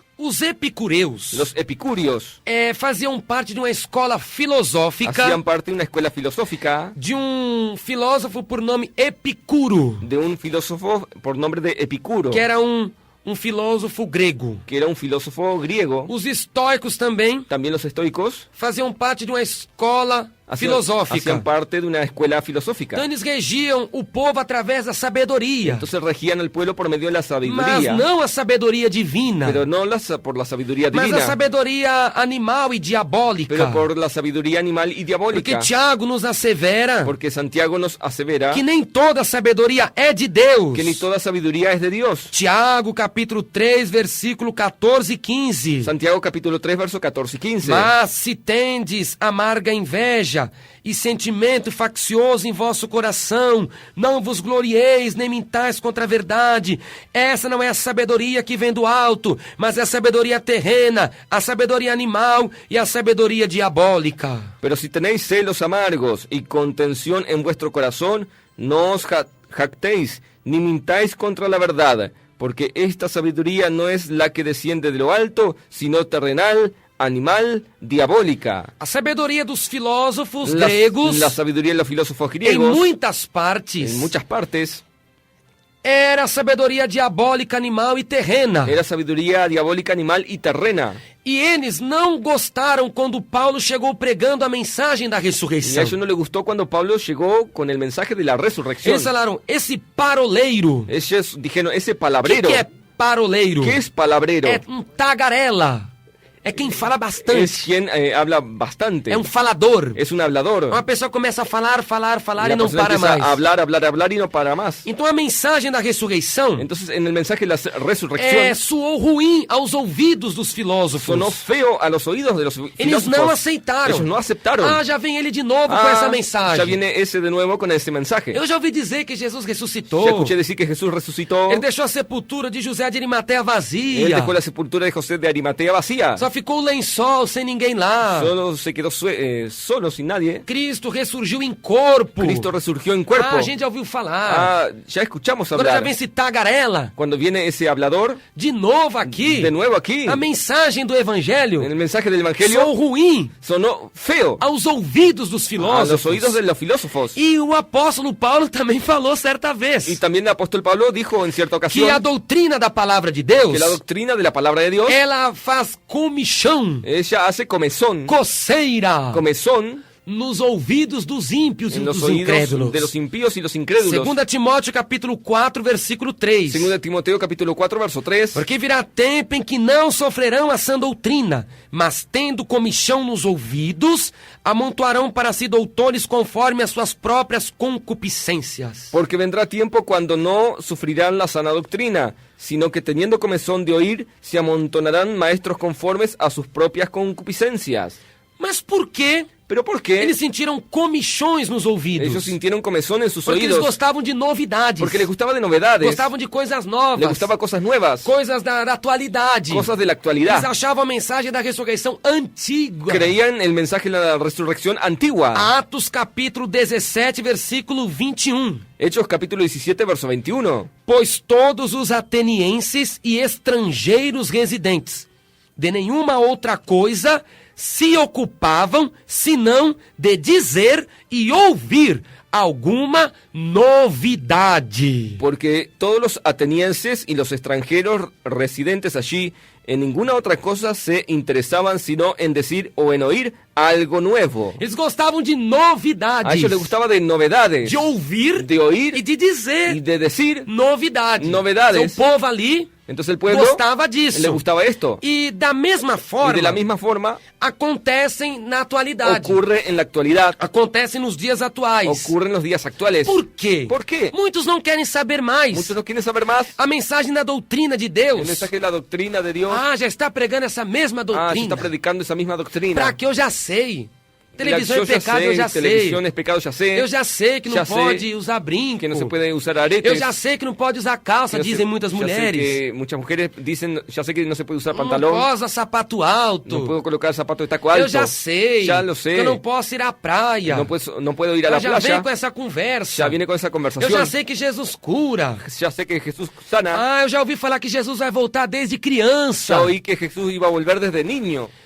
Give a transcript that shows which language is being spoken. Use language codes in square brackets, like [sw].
[pt] Os epicureus [es] Los epicúreos [pt] faziam parte de uma escola filosófica [es] hacían parte de una escuela filosófica [pt] de um filósofo por nome Epicuro, [es] de un filósofo por nombre de Epicuro, [pt] que era um filósofo grego. [es] que era un filósofo griego. [pt] Os estoicos também [es] También los estoicos [pt] faziam parte de uma escola filosófica. [es] hacían parte de una escuela filosófica. [pt] Então eles regiam o povo através da sabedoria, [es] Entonces regían al pueblo por medio de la [pt] mas [es] sabiduría, [pt] não a sabedoria divina, [es] pero no por la sabiduría [pt] mas a [es] divina, [pt] sabedoria animal e diabólica. [es] pero por la sabiduría animal y [pt] Porque [es] diabólica. [pt] Tiago nos assevera [es] Porque Santiago nos asevera [pt] que nem toda sabedoria é de Deus. [es] que ni toda sabiduría es de Dios. [pt] Tiago, capítulo 3, versículo 14 e 15. [es] Santiago capítulo 3, verso 14 y 15. [pt] Mas se tendes amarga inveja e sentimento faccioso em vosso coração, não vos glorieis nem mintais contra a verdade. Essa não é a sabedoria que vem do alto, mas é a sabedoria terrena, a sabedoria animal e a sabedoria diabólica. [es] Pero si tenéis celos amargos y contención en vuestro corazón, no os jactéis ni mintáis contra la verdad, porque esta sabiduría no es la que desciende de lo alto, sino terrenal, animal, diabólica. [pt] A sabedoria dos filósofos gregos, [es] La sabiduría de los filósofos [pt] em [es] griegos, [pt] muitas partes, [es] en muchas partes, [pt] era sabedoria diabólica, animal e terrena. [es] Era sabiduría diabólica, animal y terrena. [pt] E eles não gostaram quando Paulo chegou pregando a mensagem da [es] Y a [pt] ressurreição. [es] ellos no les gustó cuando Pablo llegó con el mensaje de la resurrección. [pt] Eles falaram, esse paroleiro. [es] Ellos dijeron, ese [pt] O [es] palabrero. [pt] que é paroleiro? [es] ¿Qué es palabrero? [pt] É um tagarela. É quem fala bastante. [es] Es quien habla bastante. [pt] É um falador. [es] Es un hablador. [pt] Uma pessoa começa a falar [es] La [pt] e não [es] persona [pt] para [es] empieza [pt] mais. [es] a hablar y no para más. [pt] Então a mensagem da ressurreição [es] Entonces, en el mensaje de la resurrección, [pt] soou ruim aos ouvidos dos filósofos. [es] sonó feo a los oídos de los [pt] Eles [es] filósofos. [pt] não aceitaram. [es] Ellos no aceptaron. [pt] Ah, já vem ele de novo com essa [es] ya [pt] mensagem. [es] viene ese de nuevo con ese mensaje. [pt] Eu já ouvi dizer que Jesus ressuscitou. [es] Ya escuché decir que Jesús resucitó. [pt] Ele deixou a sepultura de José de Arimateia [es] Él [pt] vazia. [es] dejó la sepultura de José de Arimatea vacía. [pt] Só ficou o lençol sem ninguém lá. [es] Solo se quedó solo, sin nadie. [pt] Cristo ressurgiu em corpo. [es] Cristo resurgió en cuerpo. [pt] Ah, a gente já ouviu falar. [es] Ah, ya escuchamos [pt] Agora já [es] hablar. [pt] vem esse tagarela. [es] Cuando viene ese hablador, [pt] De novo aqui. [es] de nuevo aquí, [pt] A mensagem do evangelho [es] en el mensaje del Evangelio, [pt] soou ruim [es] sonó feo [pt] aos ouvidos dos [es] a los [pt] filósofos. [es] oídos de los filósofos. [pt] E o apóstolo Paulo também falou certa vez [es] Y también el apóstol Pablo dijo en cierta [pt] que [es] ocasión [pt] a doutrina da palavra de Deus, [es] que la doctrina de la palabra de Dios, [pt] ela faz comichão, [es] ella hace comezón, [pt] coceira, [es] comezón [pt] nos ouvidos dos ímpios e [es] en los [pt] dos [es] oídos [pt] incrédulos. [es] de los impíos y los incrédulos. [pt] 2 Timóteo capítulo 4, versículo 3. [es] Segunda Timoteo capítulo 4, verso 3. [pt] Porque virá tempo em que não sofrerão a sã doutrina, mas tendo comichão nos ouvidos, amontoarão para si doutores conforme as suas próprias concupiscências. [es] Porque vendrá tiempo cuando no sufrirán la sana doctrina, sino que teniendo comezón de oír, se amontonarán maestros conformes a sus propias concupiscencias. [pt] Mas por quê? [es] ¿Pero por qué? [pt] Eles sentiram comichões nos ouvidos. [es] Ellos sintieron comezón en sus [pt] Porque eles [es] oídos. [pt] gostavam de novidades. [es] Porque les gustaba de novedades. [pt] Gostavam de coisas novas. [es] Les gustaba cosas nuevas. [pt] Coisas da atualidade. [es] Cosas de la [pt] Eles [es] actualidad. [pt] achavam a mensagem da ressurreição antiga. [es] Creían el mensaje de la resurrección antigua. [pt] Atos capítulo 17, versículo 21. [es] Hechos capítulo 17, verso 21. [pt] Pois todos os atenienses e estrangeiros residentes de nenhuma outra coisa se ocupavam, senão de dizer e ouvir alguma novidade. [es] Porque todos los atenienses y los extranjeros residentes allí en ninguna otra cosa se interesaban sino en decir o en oír algo nuevo. [pt] Eles gostavam de novidades. [es] A ellos les gustaba de novedades, [pt] De ouvir [es] de oír [pt] e de dizer [es] y de decir. [pt] novidade. Novidades. Então, o povo ali [es] Entonces el pueblo [pt] gostava disso. [es] le gustaba esto. [pt] E da mesma [es] Y [pt] forma, [es] de la misma forma [pt] acontecem na atualidade. [es] ocurre en la actualidad, [pt] Acontecem nos dias atuais. [es] ocurre en los días actuales. [pt] Por quê? [es] ¿Por qué? [pt] Muitos não querem saber mais. [es] Muchos no quieren saber más. [pt] A mensagem da doutrina de [es] El [pt] Deus. [es] mensaje de la doctrina de Dios. [pt] Ah, já está pregando essa mesma [es] se [pt] doutrina. [es] está predicando esa misma doctrina. [pt] Pra que eu já sei. Televisão [es] Yo [pt] é pecado, [es] sé, [pt] eu já sei. [es] televisión es pecado, ya sé. [pt] Eu já sei que não Já sei pode usar brinco. [es] que no se puede usar aretes. [pt] Eu já sei que não pode usar calça, [es] Ya sé- [pt] dizem muitas [es] ya sé [pt] mulheres. [es] que muchas mujeres dicen, ya sé que no se puede usar [pt] Não [es] pantalón, [pt] posso usar sapato alto. [es] no puedo colocar zapato de taco alto. [pt] Eu já sei. [es] Ya lo sé. [pt] Que eu não posso ir à praia. [es] No puedo ir a la [pt] Eu já venho [es] playa. [pt] com essa conversa. [es] Ya viene con esa [pt] Eu [es] conversación. [pt] já sei que Jesus cura. [es] Ya sé que Jesús sana. [pt] Ah, eu já ouvi falar que Jesus vai voltar desde criança. [es] Ya oí que Jesús iba a volver desde niño.